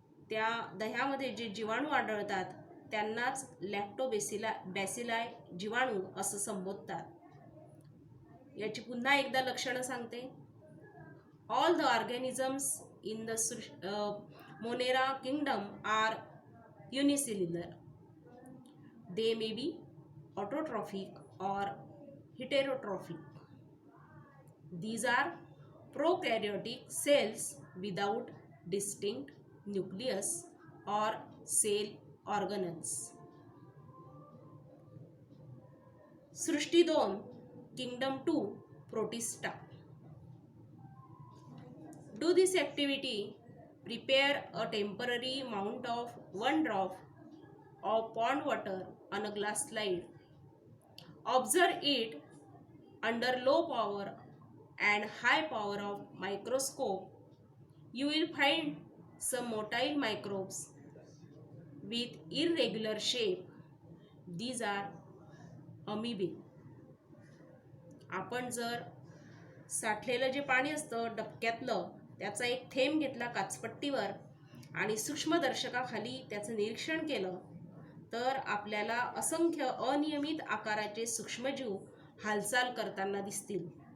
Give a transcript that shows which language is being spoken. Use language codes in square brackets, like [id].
[mr] त्या दह्यामध्ये जे जीवाणू आढळतात त्यांनाच बॅसिलाई जीवाणू असं संबोधतात. याची पुन्हा एकदा लक्षणं सांगते. [en] All the organisms in the Monera kingdom are unicellular. They may be autotrophic or heterotrophic. These are prokaryotic cells without distinct nucleus or cell organelles. [mr] Srushti 2 Kingdom 2 Protista. [en] Do this activity. Prepare a temporary amount of 1 drop of pond water on a glass slide. Observe it under low power and high power of microscope. You will find some motile microbes with irregular shape. These are amoeba. [mr] आपण जर साठलेलं जे पाणी असतं डबक्यातलं त्याचा एक थेंब घेतला काचपट्टीवर आणि सूक्ष्मदर्शकाखाली त्याचं निरीक्षण केलं तर आपल्याला असंख्य अनियमित आकाराचे सूक्ष्मजीव हालचाल करताना दिसतील.